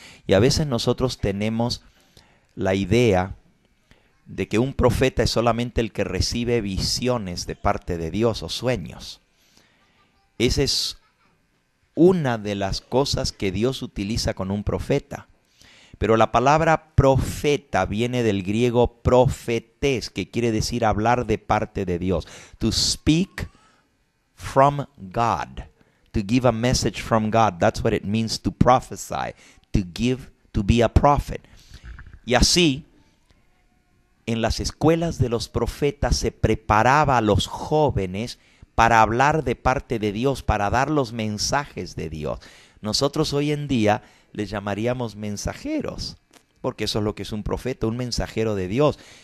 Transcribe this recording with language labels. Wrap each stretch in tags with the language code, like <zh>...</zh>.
<es>Y a veces nosotros tenemos la idea de que un profeta es solamente el que recibe visiones de parte de Dios o sueños. Esa es una de las cosas que Dios utiliza con un profeta. Pero la palabra profeta viene del griego profetes, que quiere decir hablar de parte de Dios.</es> <en>To speak from God. To give a message from God. That's what it means to prophesy. To be a prophet.</en> <es>Y así, en las escuelas de los profetas se preparaba a los jóvenes para hablar de parte de Dios, para dar los mensajes de Dios. Nosotros hoy en día les llamaríamos mensajeros, porque eso es lo que es un profeta, un mensajero de Dios.</es>